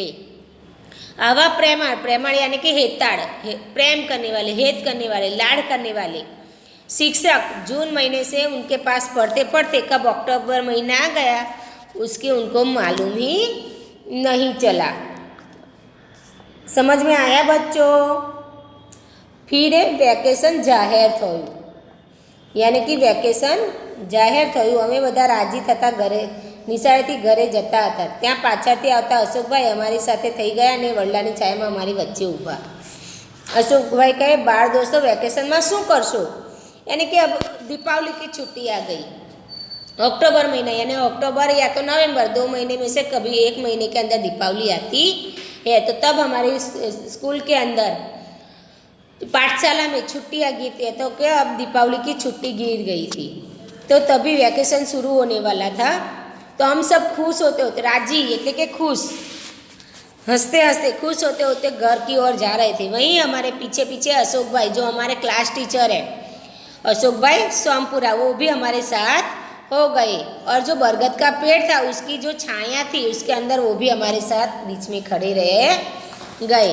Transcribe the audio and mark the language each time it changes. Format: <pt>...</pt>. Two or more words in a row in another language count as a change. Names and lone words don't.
<gu>આવા પ્રેમાળ, પ્રેમાળ</gu> <hi>यानी कि हेताड़, प्रेम करने वाले, हेत करने वाले, लाड़ करने वाले शिक्षक जून महीने से उनके पास पढ़ते पढ़ते कब अक्टूबर महीना आ गया उसकी उनको मालूम ही नहीं चला. समझ में आया बच्चों?</hi> <gu>ફિર વેકેશન જાહેર થયું</gu> <hi>यानी कि</hi> <gu>વેકેશન જાહેર થયું. અમે બધા રાજી થતા ઘરે નિશાળેથી ઘરે જતા હતા. ત્યાં પાછળથી આવતા અશોકભાઈ અમારી સાથે થઈ ગયા અને વડલાની છાયામાં અમારી વચ્ચે ઊભા. અશોકભાઈ કહે, બાળ દોસ્તો વેકેશન મેં શું કરશો?</gu> <hi>यानी कि अब दीपावली की छुट्टी आ गई. अक्टूबर महीना यानी अक्टूबर या तो नवंबर, 2 महीने में से कभी एक महीने के अंदर दीपावली आती है. तो तब हमारी स्कूल के अंदर पाठशाला में छुट्टी आ गई थी. तो क्या अब दीपावली की छुट्टी गिर गई थी, तो तभी वैकेशन शुरू होने वाला था. तो हम सब खुश होते होते, राजी</hi> <gu>એટલે કે</gu> <hi>खुश, हंसते हंसते खुश होते होते घर की ओर जा रहे थे. वहीं हमारे पीछे पीछे अशोक भाई जो हमारे क्लास टीचर है, अशोक भाई सोमपुरा, वो भी हमारे साथ हो गए. और जो बरगद का पेड़ था उसकी जो छाया थी उसके अंदर वो भी हमारे साथ बीच में खड़े रहे गए.</hi>